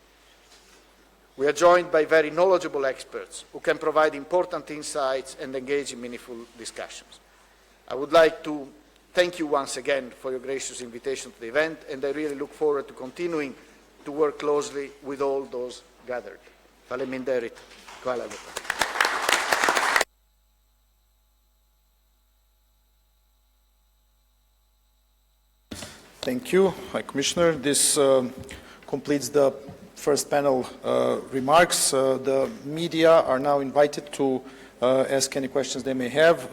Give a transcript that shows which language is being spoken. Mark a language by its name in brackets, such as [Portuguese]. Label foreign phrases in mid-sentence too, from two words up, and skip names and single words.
[English] We are joined by very knowledgeable experts who can provide important insights and engage in meaningful discussions. I would like to thank you once again for your gracious invitation to the event, and I really look forward to continuing to work closely with all those gathered. Faleminderit. [Serbian] Hvala lepa. [English] Thank you, High Commissioner. This completes the first panel remarks. The media are now invited to ask any questions they may have.